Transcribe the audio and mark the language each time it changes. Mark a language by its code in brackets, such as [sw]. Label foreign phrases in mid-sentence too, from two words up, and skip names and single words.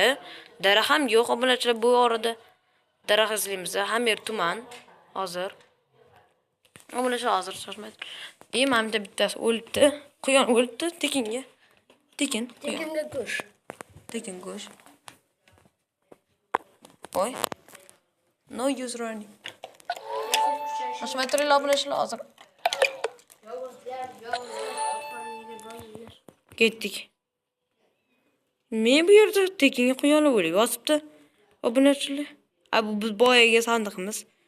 [uz] Daraxt ham yo'q, obunachilar bu orada. Daraxt izlaymiz, hamma yer tuman hozir. Obunachilar hozir shoshmaydi. Mana bittasi o'libdi. Quyon o'libdi tekinga. Tekinga go'sht. Tekin go'sht. Voy. [en] No use running. [uz] Shoshmaytiringlar obunachilar hozir. Ketdik. Men bu yerda tekinga quyonlar o'lib yotibdi. Obunachilar. Bu biz boyaga sandiqimiz.